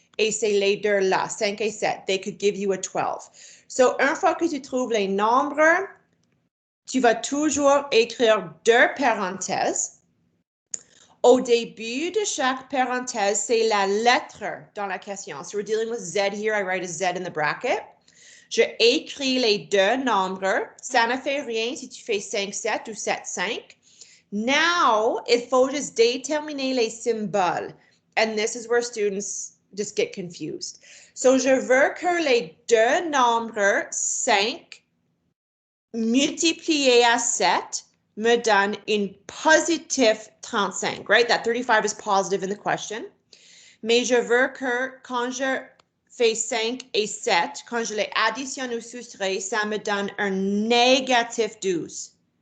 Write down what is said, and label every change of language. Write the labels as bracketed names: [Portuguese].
[French] Et c'est les deux là, 5 et 7. [English] They could give you a 12. [French] So, une fois que tu trouves les nombres, tu vas toujours écrire deux parenthèses. Au début de chaque parenthèse, c'est la lettre dans la question. [English] So we're dealing with Z here. I write a Z in the bracket. [French] Je écris les deux nombres. Ça ne fait rien si tu fais 5, 7 ou 7, 5. Now, il faut juste déterminer les symboles. [English] And this is where students just get confused. [French] So, je veux que les deux nombres 5 multiplié à 7 me donne une positive 35, right? [English] That 35 is positive in the question. [French] Mais je veux que quand je fais 5 et 7, quand je les additionne ou soustrais, ça me donne un négatif 12.